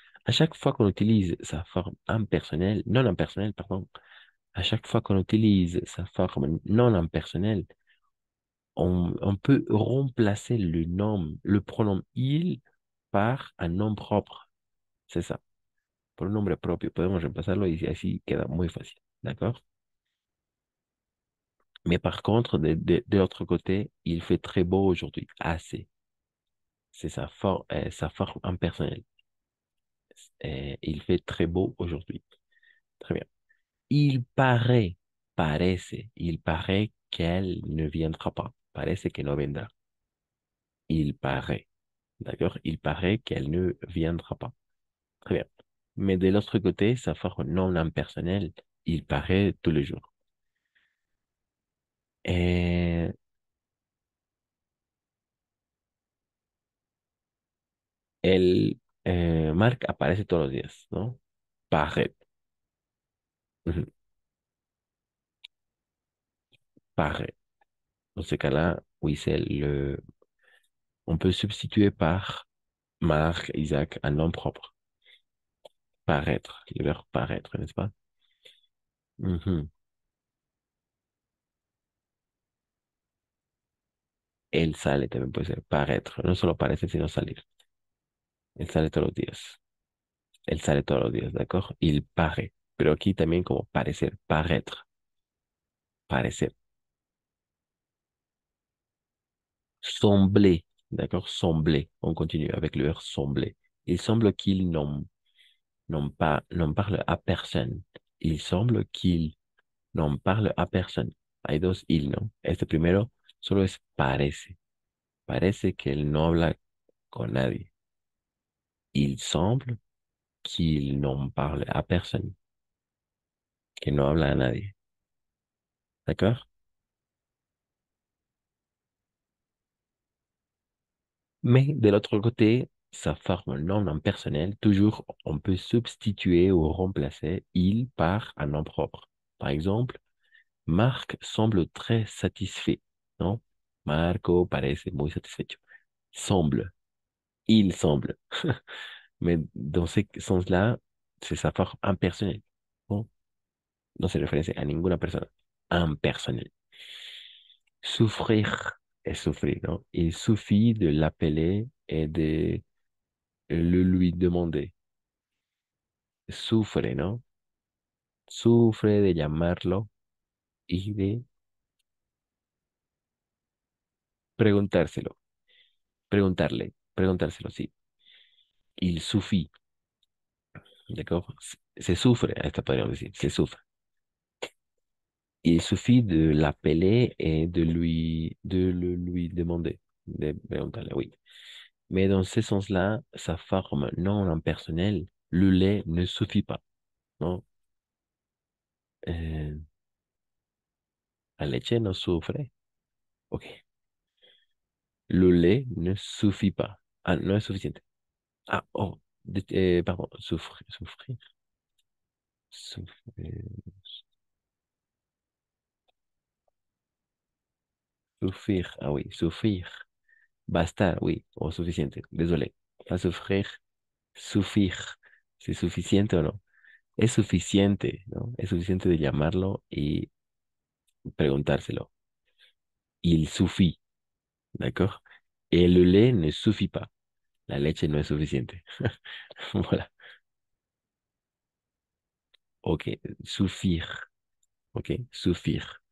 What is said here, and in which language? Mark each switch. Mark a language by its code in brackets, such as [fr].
[fr] À chaque fois qu'on utilise sa forme impersonnelle, non impersonnelle, pardon, à chaque fois qu'on utilise sa forme non impersonnelle, on peut remplacer le nom, le pronom il par un nom propre. C'est ça. [es] Por un nombre propio. Podemos reemplazarlo y así queda muy fácil. [fr] ¿D'accord? Mais par contre, de l'autre côté, il fait très beau aujourd'hui. Assez. C'est sa forme impersonnelle. Il fait très beau aujourd'hui. Très bien. Il paraît, il paraît qu'elle ne viendra pas. [es] Parece que no vendrá. [fr] Il paraît. D'accord? Il paraît qu'elle ne viendra pas. Très bien. Mais de l'autre côté, sa forme non impersonnelle, il paraît tous les jours. [es] Et el Marc aparece todos los días, ¿no? [fr] Paraît. Ujú. Paraît. Dans ce cas-là, oui, on peut substituer par Marc, Isaac, un nom propre. Paraître, le verbe paraître, n'est-ce pas? Ujú. [es] Él sale también puede ser paraître. No solo parece, sino salir. Él sale todos los días. Él sale todos los días, ¿d'accord? [fr] Il paraît. [es] Pero aquí también como parecer, paraître, parecer. [fr] Sembler, d'accord? Sembler. On continue avec le verbe sembler. Il semble qu'il nomme. no parle a personne. Il semble qu'il no parle a personne. [es] Hay dos il, ¿no? Este primero solo es parece. Parece que él no habla con nadie. [fr] Il semble qu'il n'en parle à personne, [es] que no habla a nadie. [fr] D'accord? Mais de l'autre côté, ça forme un nom impersonnel. Toujours, on peut substituer ou remplacer il par un nom propre. Par exemple, Marc semble très satisfait. Non? [es] Marco parece muy satisfecho. [fr] Semble. Il semble. Mais dans ce sens-là, c'est sa forme impersonnelle. [es] Bon, no se refiere a ninguna persona. Impersonnel. [fr] Souffrir et souffrir, non? Il suffit de l'appeler et de le lui demander. [es] Sufre, ¿no? Sufre de llamarlo y de preguntárselo. Preguntárselo, sí. [fr] Il suffit, d'accord? [es] Se sufre, esta podríamos decir, se sufre. [fr] Il suffit de l'appeler et de le lui demander. [es] De preguntarle, [fr] oui. Mais dans ce sens-là, sa forme non impersonnelle, le lait ne suffit pas, non? [es] Euh, la leche no sufre. Ok. [fr] Le lait ne suffit pas. [es] Ah, no es suficiente. [fr] Ah, oh, pardon, souffrir, souffrir, souffrir, ah oui, souffrir, basta, oui, o suficiente, désolé, pas souffrir, suffire, ¿c'est suficiente o no? [es] Es suficiente, ¿no? Es suficiente de llamarlo y preguntárselo. [fr] Il suffit, d'accord? Et le lait ne suffit pas. [es] La leche no es suficiente. Voilà. [fr] Ok, suffire, ok, suffire.